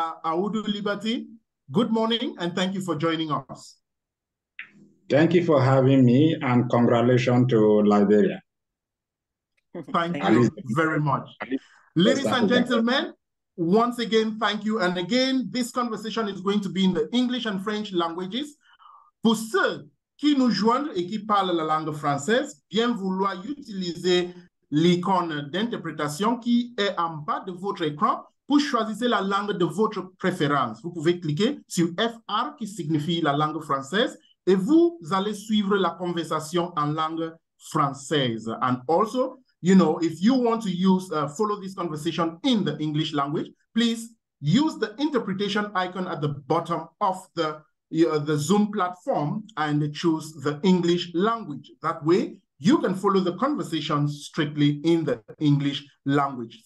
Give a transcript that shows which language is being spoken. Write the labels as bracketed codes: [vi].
[en] Audu Liberty, good morning, and thank you for joining us. Thank you for having me, and congratulations to Liberia. Thank you very much. Ladies and gentlemen, once again, thank you. And again, this conversation is going to be in the English and French languages. [fr] Pour ceux qui nous joignent et qui parlent la langue française, bien vouloir utiliser l'icône d'interprétation qui est en bas de votre écran pour choisir la langue de votre préférence. Vous pouvez cliquer sur FR qui signifie la langue française et vous allez suivre la conversation en langue française. [en] And also, you know, if you want to use, follow this conversation in the English language, please use the interpretation icon at the bottom of the Zoom platform and choose the English language. That way, you can follow the conversation strictly in the English language.